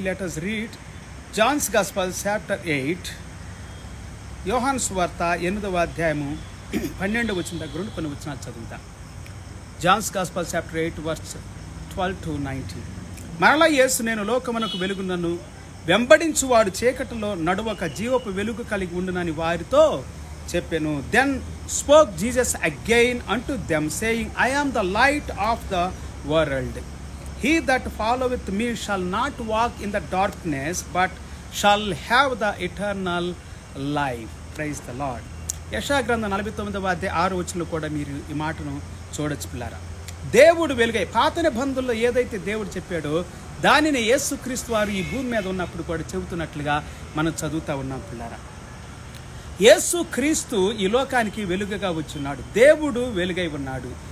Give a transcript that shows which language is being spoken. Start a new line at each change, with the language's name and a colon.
English: let us read John's gospel chapter 8,
Telugu: యోహాను సువార్త 8వ అధ్యాయము 12వ వచనం దగ్గర నుండి కొన్ని వచనాలు చదువుతాం.
English: John's gospel chapter 8 verse 12 to 19.
Telugu: మరలా యేసు, నేను లోకమునకు వెలుగునను, వెంబడించువాడు చీకటిలో నడువక జీవపు వెలుగు కలిగి ఉండునని వారితో చెప్పెను.
English: Then spoke Jesus again unto them, saying, I am the light of the world. He that followeth me shall not walk in the darkness, but shall have the eternal life. Praise the Lord.
Telugu: యెషయా గ్రంథం 49వ అధ్యాయం 6వ వచనంలో కూడా మీరు ఈ మాటను చూడొచ్చు పిల్లారా. దేవుడు వెలుగై, పాత నిబంధనలో ఏదైతే దేవుడు చెప్పాడో దానిని యేసుక్రీస్తు వారు ఈ భూమి మీద ఉన్నప్పుడు కూడా చెబుతున్నట్లుగా మనం చదువుతూ ఉన్నాం పిల్లారా. యేసుక్రీస్తు ఈ లోకానికి వెలుగుగా వచ్చున్నాడు. దేవుడు వెలుగై ఉన్నాడు.